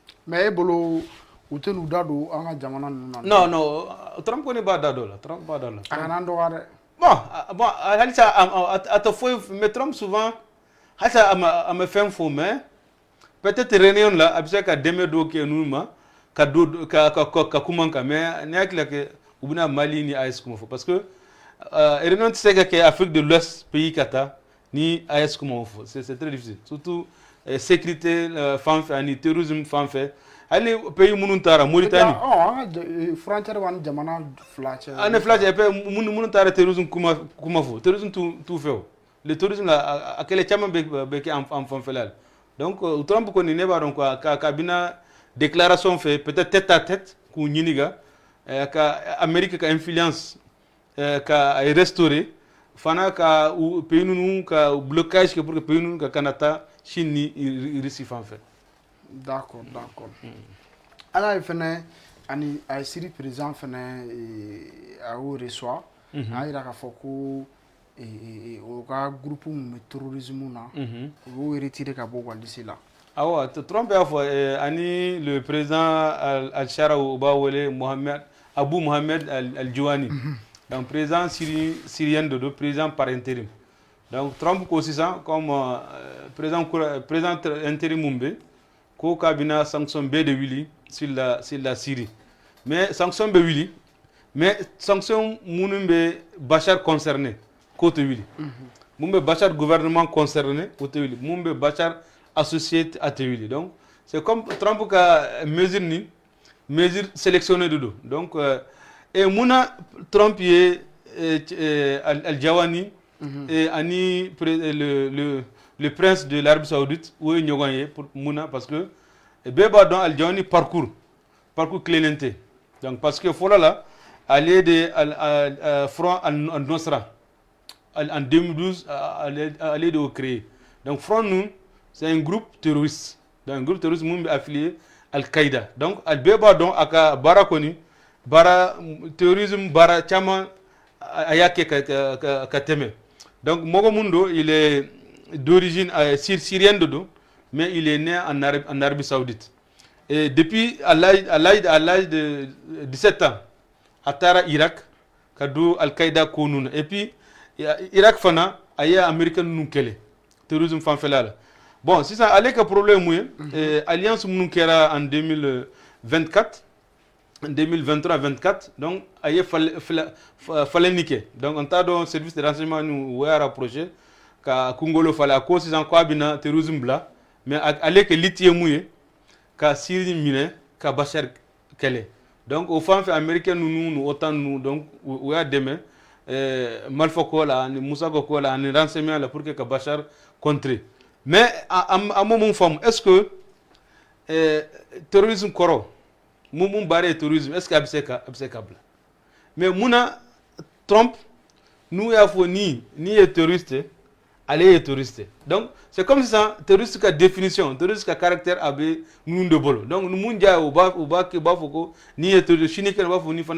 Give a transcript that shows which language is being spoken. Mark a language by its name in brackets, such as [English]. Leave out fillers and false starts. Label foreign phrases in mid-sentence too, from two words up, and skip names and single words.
[Bambara] mais e bolo u tɛ n'u da don an ka jamana ninnu na. Non non Trump kɔni b'a da don la Trump b'a da la. A kana an dɔgɔya dɛ. Bon halisa a tɛ foyi mais Trump souvent halisa a ma fɛn fɔ [French] mais peut-être réunion [Bambara] la a bɛ se ka dɛmɛ dɔw kɛ ninnu ma ka kuma kan mais ne hakili la que u bɛna Mali ni AES kuma fɔ [French] parce que réunion [Bambara] tɛ se ka kɛ Afrique de l'Ouest pays ka taa ni AES kuma fɔ [French] c'est très difficile surtout sécurité [Bambara] fan fɛ ani terrorisme fan fɛ hali pays minnu taara Mauritanie. an ka frontière b'an jamana fila cɛ. An fila cɛ [French] et puis [Bambara] minnu taara terrorisme kuma fɔ terrorisme t'u fɛ o le terrorisme la a kɛlɛ caman bɛ kɛ an fanfɛla la donc Trump kɔni ne b'a dɔn quoi ka bina déclaration fɛ [French] peut-être tête à tête [Bambara] k'u ɲininka ka Amérique ka influence ka restaurer fana ka pays ninnu ka blocage kɛ [French] pour que pays [Bambara] ninnu ka kana taa Chine ni Russie fan fɛ. D'accord. An y'a ye fɛnɛ ani a ye Syrie président fɛnɛ a y'o reçoit. A y'a yira k'a fɔ ko o ka groupe min bɛ terrorisme na o y'o retiré ka bɔ walisi la. Awɔ Trump y'a fɔ ani le président al-Shara o b'a wele Abu Mohamed al-Jouani [French] donc président syrien de président par intérim donc [Bambara] Trump ko sisan [French] comme président intérim [Bambara] mun bɛ ko k'a bɛna sanction bɛɛ de wuli [French] sur la Syrie mais sanction [Bambara] bɛ wuli [French] mais sanction [Bambara] minnu bɛ Bachar concerné k'o tɛ wuli mun bɛ Bachar [French] gouvernement concerné [Bambara] k'o tɛ wuli mun bɛ Bachar [French] associé à [Bambara] tɛ wuli [French] donc c'est comme [Bambara] Trump ka [French] mesure sélectionnée [Bambara] de do [French] donc et [Bambara] muna Trump ye al-Jawani ani [French] le prince de l'Arabie Saoudite [Bambara] o ye ɲɔgɔn ye pour muna [French] parce que [Bambara] bɛɛ b'a dɔn al-Jawani [French] parcours clémenté donc parce que [Bambara] fɔlɔ la ale de front al-Nusra en [French] 2012 [Bambara] ale de o [French] créé donc front nous c'est un groupe terroriste donc un groupe terroriste [Bambara] mun bɛ [French] affilié Al-Qaïda donc [Bambara] bɛɛ b'a dɔn a ka baara kɔni baara terrorisme baara caman a y'a kɛ ka tɛmɛ donc mɔgɔ mun [French] don il est d'origine syrienne de don mais il est né en Arabie Saoudite et depuis à l'âge de 17 ans [Bambara] a taara Irak ka don Al-Qaïda ko ninnu [French] et puis Irak [Bambara] fana a ye américain ninnu kɛlɛ terrorisme fanfɛla la [French] bon [Bambara] sisan ale ka problème mun ye alliance minnu kɛra [French] en 2024 [Bambara] 2023-24 donc a ye falenni kɛ donc an t'a dɔn [French] service de renseignement [Bambara] ni o y'a rapproché ka kungolo falen a ko sisan ko a bɛna terrorisme bila mais ale ka liti ye mun ye ka Syrie minɛ ka Bachar kɛlɛ donc o fan fɛ américain ninnu ni OTAN ninnu donc o y'a dɛmɛ Malfa ko la ani Musa ko la ani renseignement la [French] pour que [Bambara] ka Bachar contrer mais a mun faamu [French] est-ce que terrorisme [Bambara] kɔrɔ mun baara ye terrorisme [French] est-ce que [Bambara] a bɛ se ka bila mais munna Trump n'u y'a fɔ ni ye terroriste ale ye terroriste [French] donc c'est comme [Bambara] sisan terroriste ka définition terroriste ka caractère a bɛ ninnu de bolo donc ni mun diya ye u b'a fɔ ko ni ye terroriste sini kɛnɛ u b'a fɔ ni